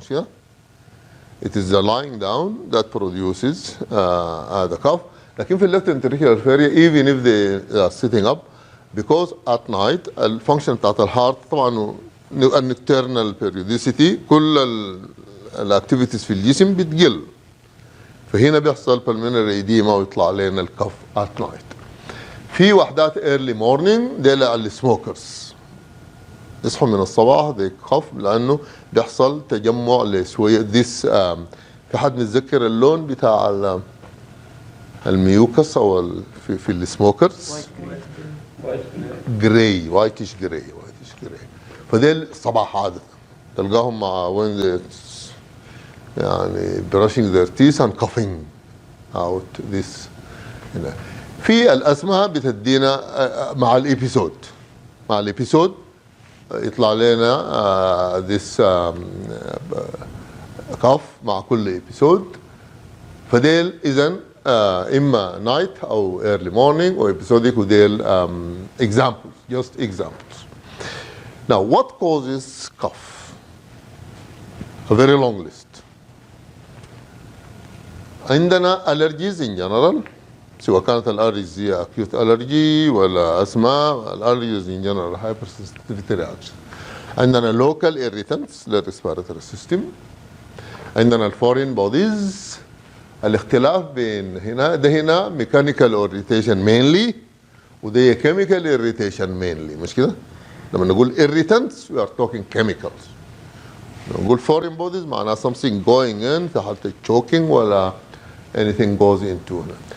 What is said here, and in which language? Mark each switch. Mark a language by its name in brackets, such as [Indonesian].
[Arabic] مش كده؟ [English] It is the lying down that produces the cough. [Arabic] لكن في الليفت ventricular failure [English] even if they are sitting up because at night [Arabic] الفانكشن بتاعت الهارت طبعا النكترنال بيريوديسيتي كل الاكتيفيتيز في الجسم بتقل، فهنا بيحصل بالمينري ايديما ويطلع لنا الكف ات نايت. في وحدات ايرلي مورنينج دي للسموكرز يصحوا من الصباح دي كف لانه بيحصل تجمع لشويه ذيس. في حد متذكر اللون بتاع الميوكس او في السموكرز؟ جراي وايتش جراي فديل الصباح عادة تلقاهم مع [English] when يعني brushing their teeth and coughing out this هنا. [Arabic] في الأسماء بتدينا مع الإبيسود يطلع لنا [English] this cough [Arabic] مع كل إبيسود. [English] فديل إذن إما night أو early morning أو episodic وديل examples, just examples. Now what causes cough? A very long list. عندنا allergies in general [Arabic] سواء كانت الالرجيز هي [English] acute allergy ولا asthma. الالرجيز in general hypersensitivity reaction. عندنا local irritants للريسبيراتوري سيستم. عندنا الفورين بوديز. الاختلاف بين هنا mechanical irritation mainly وده chemical irritation mainly [Arabic] مش كده؟ لما نقول [English] irritants we are talking chemicals. [Arabic] لما نقول [English] foreign bodies معناها something going in في حالة choking ولا anything goes into هنا.